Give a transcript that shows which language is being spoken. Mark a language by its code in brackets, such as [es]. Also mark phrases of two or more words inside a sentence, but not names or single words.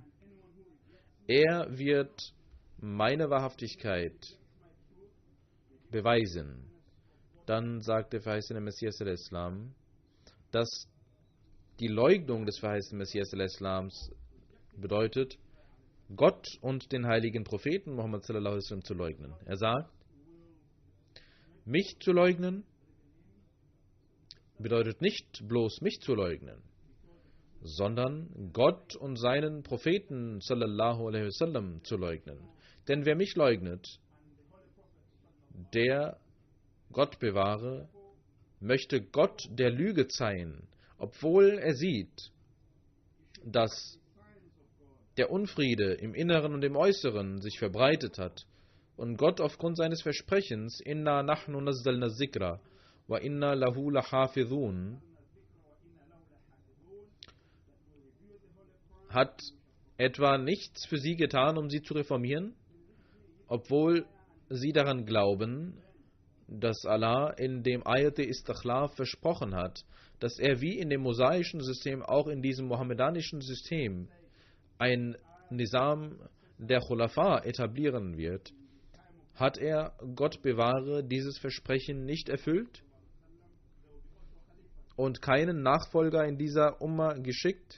[de] Er wird meine Wahrhaftigkeit beweisen. Dann sagt der verheißene Messias al-Islam, dass die Leugnung des verheißenen Messias al-Islams bedeutet, Gott und den heiligen Propheten Muhammad [ar] صلى الله عليه وسلم [de] zu leugnen. Er sagt, mich zu leugnen bedeutet nicht bloß mich zu leugnen, sondern Gott und seinen Propheten [ar] صلى الله عليه وسلم [de] zu leugnen. Denn wer mich leugnet, der, Gott bewahre, möchte Gott der Lüge zeihen, obwohl er sieht, dass der Unfriede im Inneren und im Äußeren sich verbreitet hat und Gott aufgrund seines Versprechens [ar] إنا نحن نزلنا الذكر وإنا له لحافظون [de] hat etwa nichts für sie getan, um sie zu reformieren, obwohl sie daran glauben, dass Allah in dem Ayat-e-Istikhlaf versprochen hat, dass er wie in dem mosaischen System auch in diesem mohammedanischen System ein Nizam der Khulafa etablieren wird, hat er, Gott bewahre, dieses Versprechen nicht erfüllt und keinen Nachfolger in dieser Umma geschickt.